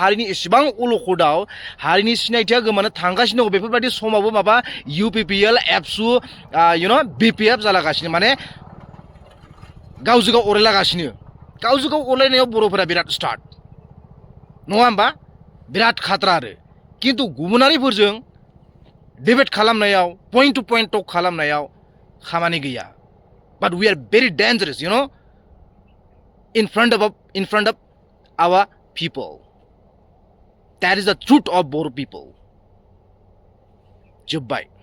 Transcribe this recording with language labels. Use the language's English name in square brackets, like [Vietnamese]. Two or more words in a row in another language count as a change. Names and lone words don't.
[Bodo] हारिनि इसेबां अलखदाव हारिनि सिनायथिया गोमानो थांगासिनो दङ बेफोरबायदि समावबो माबा UPPL एबसु BPF जालागासिनो माने गावजों गाव अरायलागासिनो गावजों गाव अरायनायाव बर'फोरा बिराद स्टार्ट नङा होमबा बिराद खात्रा आरो खिन्थु गुबुनारिफोरजों डिबेट खालामनायाव [English] point to point talk [Bodo] खालामनायाव खामानि गैया [English] but we are very dangerous in front of our people. That is the truth of Bodo people. [Bodo] Jubbai.